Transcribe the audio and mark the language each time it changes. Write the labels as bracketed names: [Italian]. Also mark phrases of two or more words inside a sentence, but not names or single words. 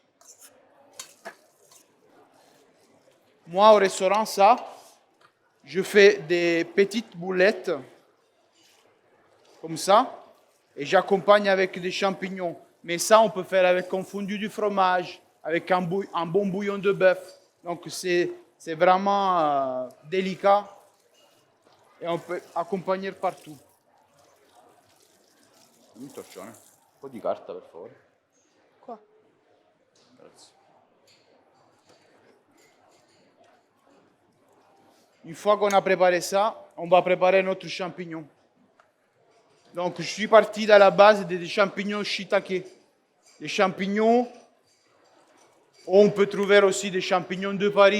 [French] Moi, au restaurant, ça, je fais des petites boulettes comme ça et j'accompagne avec des champignons. Mais ça, on peut faire avec un fondu du fromage, avec un bon bouillon de bœuf. Donc, c'est vraiment délicat et on peut accompagner partout. [Italian] Un po' di carta, per favore. [French] Quoi? [Italian] Grazie. [French] Une fois qu'on a préparé ça, on va préparer notre champignon. Donc, je suis parti de la base des champignons shiitake. Les champignons, on peut trouver aussi des champignons de Paris.